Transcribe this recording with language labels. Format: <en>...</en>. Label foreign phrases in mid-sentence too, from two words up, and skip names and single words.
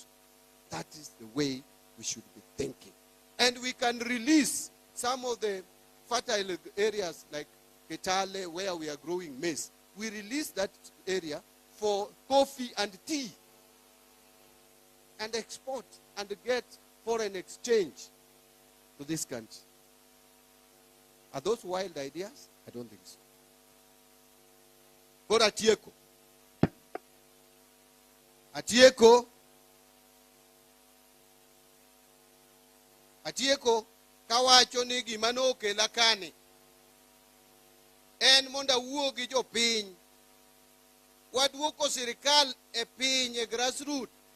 <en>That is the way we should be thinking. And we can release some of the fertile areas like Ketale, where we are growing maize. We release that area for coffee and tea and export and get foreign exchange to this country. Are those wild ideas? I don't think so.</en> <luo>Koro atieko. Atieko kawacho ni gima nokela kani en mondo awuo gi jopiny waduoko sirikal e piny e grassroots.</luo>